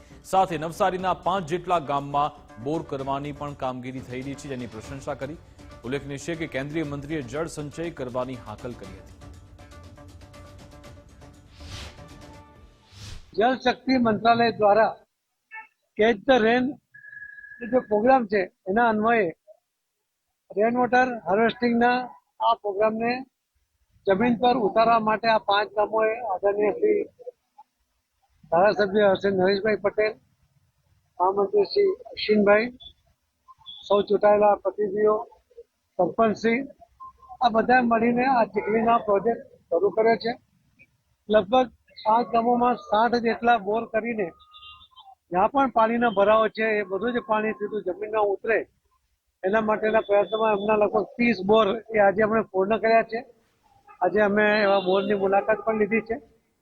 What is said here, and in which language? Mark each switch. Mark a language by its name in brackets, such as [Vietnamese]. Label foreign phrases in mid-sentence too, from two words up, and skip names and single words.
[Gujarati] સાથે નવસારીના 5 જેટલા ગામમાં બોર કરવાની પણ કામગીરી થઈ રહી છે, જેની પ્રશંસા કરી. ઉલ્લેખનીય છે કે કેન્દ્રીય મંત્રીએ જળ સંચય કરવાની હાકલ કરી હતી. જલ શક્તિ મંત્રાલય દ્વારા કેચ ધ રેન [Hindi] जो प्रोग्राम है [Gujarati] एना અન્વયે [English] rain water harvestingના [Gujarati] આ પ્રોગ્રામ ને જમીન પર ઉતારવા માટે આ 5 ગામોએ આદરણીય શ્રી ધારાસભ્ય શ્રી નરેશભાઈ પટેલ, મહામંત્રી શ્રી અશ્વિનભાઈ, સૌ ચૂંટાયેલા પ્રતિનિધિઓ, સરપંચશ્રી આ બધાએ મળીને આ ચીખલીના પ્રોજેક્ટ શરૂ કર્યો છે. લગભગ 5 ગામોમાં 60 જેટલા બોર કરીને જ્યાં પણ પાણીનો ભરાવો છે એ બધું જ પાણી સીધું જમીનમાં ઉતરે એના માટેના પ્રયત્નોમાં એમના લગભગ 30 બોર એ આજે અમે પૂર્ણ કર્યા છે. આજે અમે એવા બોરની મુલાકાત પણ લીધી છે.